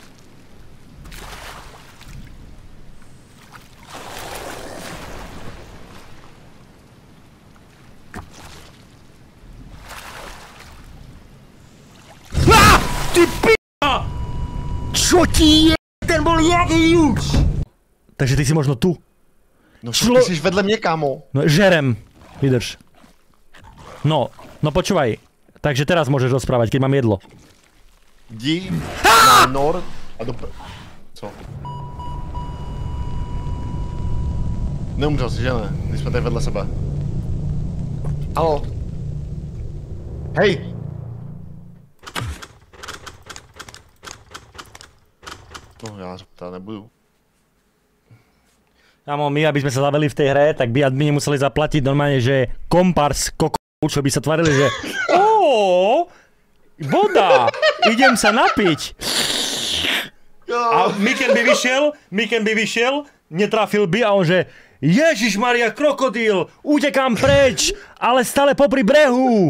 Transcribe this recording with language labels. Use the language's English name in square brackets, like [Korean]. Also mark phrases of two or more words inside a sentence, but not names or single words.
[Slovak] Ty p***a! Čo ti je? Ten bol jaký už? Takže ty si možno tu. [Czech] No ty jsi vedle mě, kámo. [Slovak] No žerem. Vydrž. No počúvaj. Takže teraz môžeš rozprávať, keď mám jedlo. [Czech] Jdi na nord a do... Co? Neumřel jsi, že ne? Když jsme tady vedle sebe. Haló? Hej! No já to nebudu. Kámo, my, [Slovak] aby sme sa zaveli v tej hre, tak by admini museli zaplatiť normálne, že kompars kokov, čo by sa tvarili, že voda, idem sa napiť. A Miken by vyšiel, netrafil by a on že Ježišmaria, krokodíl, utekám preč, ale stále popri brehu.